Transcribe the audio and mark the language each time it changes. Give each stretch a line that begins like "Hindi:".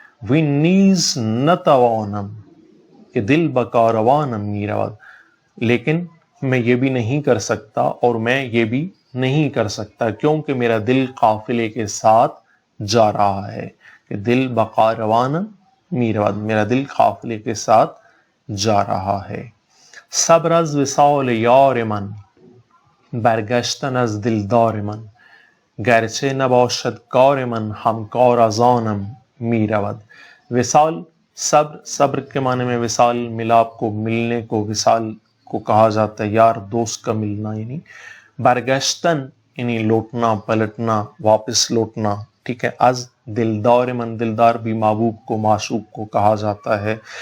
Persian: وی نیز نتوانم کہ دل بکاروانم میرود،
Urdu: لیکن میں یہ بھی نہیں کر سکتا، اور میں یہ بھی نہیں کر سکتا کیونکہ میرا دل قافلے کے ساتھ جا رہا ہے.
Persian: کہ دل بکاروانم میرود،
Urdu: میرا دل قافلے کے ساتھ جا رہا ہے.
Persian: صبر از وصال یار من برگشتن از دلدار من گرچه نباشد کار من همکار از آنم میرود.
Urdu: وصال، صبر، صبر کے معنی میں وصال ملاپ کو، ملنے کو وصال کو کہا جاتا ہے، یار دوست کا ملنا. یعنی برگشتن یعنی لوٹنا، پلٹنا، واپس لوٹنا، ٹھیک ہے.
Persian: از دلدار من،
Urdu: دلدار بھی محبوب کو، معشوق کو کہا جاتا ہے.